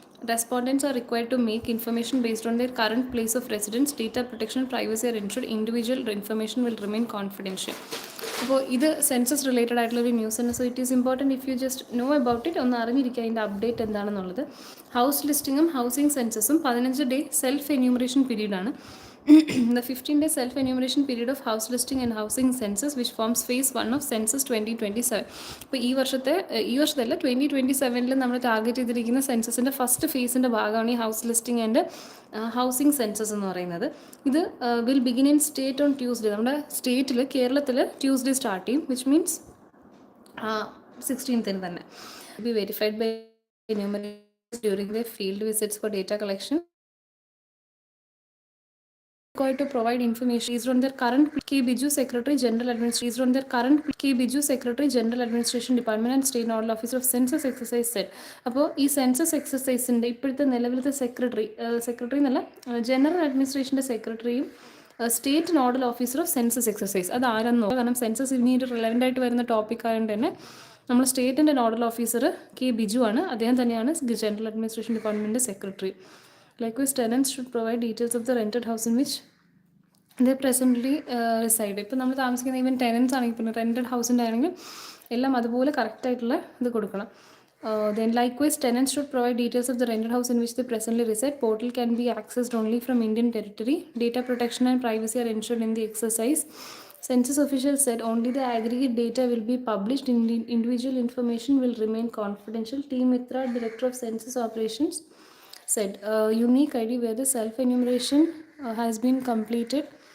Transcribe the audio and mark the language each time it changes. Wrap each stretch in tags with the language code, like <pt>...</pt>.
<en>Respondents are required to make information based on their current place of residence. Data protection and privacy are ensured. Individual information will remain confidential.</en> <ml>അപ്പോൾ ഇത് census related ആയിട്ടുള്ളൊരു news ആണ്.</ml> <en>so it is important if you just know about it,</en> <ml>ഒന്ന് അറിഞ്ഞിരിക്കുക അതിൻ്റെ update എന്താണെന്നുള്ളത്. House ലിസ്റ്റിങ്ങും housing സെൻസസും 15-day self enumeration പീരീഡാണ്.</ml> <en>The 15-day self-enumeration period of house listing and housing census, which forms phase 1 of census 2027.</en> <ml>ഇപ്പോൾ ഈ വർഷത്തല്ല 2027 നമ്മൾ target ചെയ്തിരിക്കുന്ന സെൻസസിൻ്റെ first ഫേസിൻ്റെ ഭാഗമാണ് ഈ house listing and housing census എന്ന് പറയുന്നത്. ഇത്</ml> <en>Will begin in state on Tuesday.</en> <ml>നമ്മുടെ സ്റ്റേറ്റിൽ കേരളത്തിൽ ട്യൂസ്ഡേ സ്റ്റാർട്ട് ചെയ്യും,</ml> <en>which means</en> <ml>16th തന്നെ.</ml> <en>Be verified by enumerated during their field visits for data collection. Required to provide information based on their current BEVCO Secretary General Administration on their current BEVCO Secretary General Administration Department and State Nodal Officer of Census Exercise said.</en> <ml>അപ്പോൾ ഈ census എക്സസൈസിൻ്റെ ഇപ്പോഴത്തെ നിലവിലത്തെ secretary എന്നല്ല, general അഡ്മിനിസ്ട്രേഷൻ്റെ സെക്രട്ടറിയും state nodal officer of census exercise അത് ആരെന്നോ, കാരണം census ഇനി ഒരു റിലവൻ്റ് ആയിട്ട് വരുന്ന ടോപ്പിക് ആയതുകൊണ്ട് തന്നെ നമ്മൾ സ്റ്റേറ്റിൻ്റെ നോഡൽ ഓഫീസർ കെ ബിജു ആണ്. അദ്ദേഹം തന്നെയാണ് general administration ഡിപ്പാർട്ട്മെൻറ്റിൻ്റെ secretary.</ml> <en>Likewise, tenants should provide details of the rented house in which they presently reside.</en> <ml>ഇപ്പോൾ നമ്മൾ താമസിക്കുന്ന ഈവൻ ടെനൻസ് ആണെങ്കിൽ പിന്നെ റെൻറ്റഡ് ഹൗസിൻ്റെ ആണെങ്കിലും എല്ലാം അതുപോലെ കറക്റ്റായിട്ടുള്ള ഇത് കൊടുക്കണം.</ml> <en>Then likewise, tenants should provide details of the rented house in which they presently reside. Portal can be accessed only from Indian territory. Data protection and privacy are ensured in the exercise. Census officials said only the aggregate data will be published. Individual information will remain confidential. T. Mitra, Director of Census Operations, said unique ID where the self-enumeration has been completed.</en>